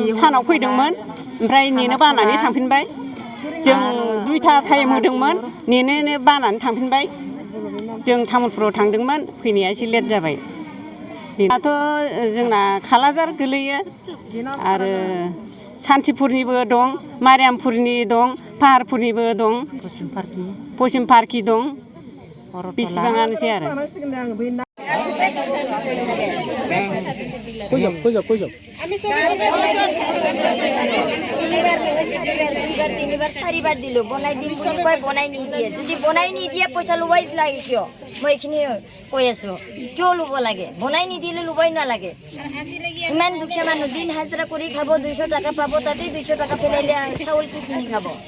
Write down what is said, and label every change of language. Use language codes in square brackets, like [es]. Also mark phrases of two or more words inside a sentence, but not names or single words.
[brx] सानाव फैदोंमोन ओमफ्राय नेनो बानानै थांफिनबाय जों 2टा टाइम होदोंमोन नेनो बानानै थांफिनबाय जों तामुलपुराव थांदोंमोन फैनाया एसे लेट जाबाय दाथ' जोंना खालाजार गोलैयो आरो सान्थिपुरनिबो दं मारियामपुरनि दं पाहारपुरनिबो दं पश्चिम पार्कि दं बेसेबाङानोसै आरो [as] তিনিবাৰ চাৰিবাৰ দিলোঁ বনাই দিম বুলি কয় বনাই নিদিয়ে যদি বনাই নিদিয়ে পইচা ল'বই লাগে কিয় মই এইখিনি কৈ আছোঁ কিয় ল'ব লাগে বনাই নিদিলে ল'বই নালাগে ইমান দুখীয়া মানুহ দিন হাজিৰা কৰি খাব 200 টাকা পাব তাতে 200 টাকা পেলাইলে চাউল কি কিনি খাব